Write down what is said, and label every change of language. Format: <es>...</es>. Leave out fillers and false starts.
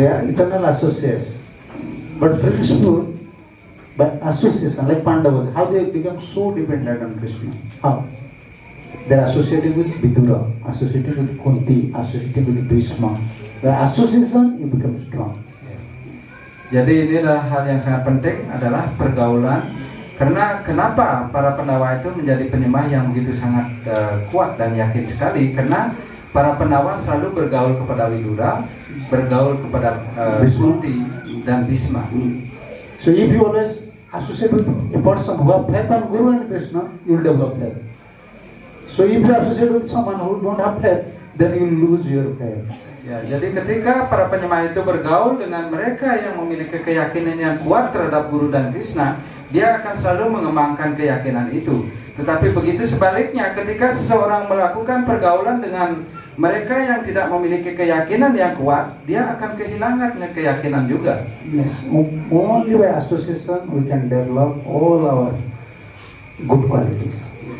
<en>They are eternal associates. But principle, by association, like Pandavas, how they become so dependent on Krishna? How? They are associated with Vidura, associated with Kunti, associated with Bhishma. By association, you become strong.</en> <id>Jadi inilah hal yang sangat penting adalah pergaulan. Karena kenapa para Pandawa itu menjadi penyembah yang begitu sangat kuat dan yakin sekali? Karena para Pandawa selalu bergaul kepada Vidura, bergaul kepada Kunti dan Bhishma.</id> <en>So if you always associate with a person who have faith on Guru and Krishna, you will develop faith. So if you associate with someone who don't have faith, then you will lose your faith.</en> <id>Ya, jadi ketika para penyembah itu bergaul dengan mereka yang memiliki keyakinan yang kuat terhadap Guru dan Krishna, dia akan selalu mengembangkan keyakinan itu. Tetapi begitu sebaliknya, ketika seseorang melakukan pergaulan dengan mereka yang tidak memiliki keyakinan yang kuat, dia akan kehilangan keyakinan juga.</id> <en>Yes, only by association we can develop all our good qualities.</en>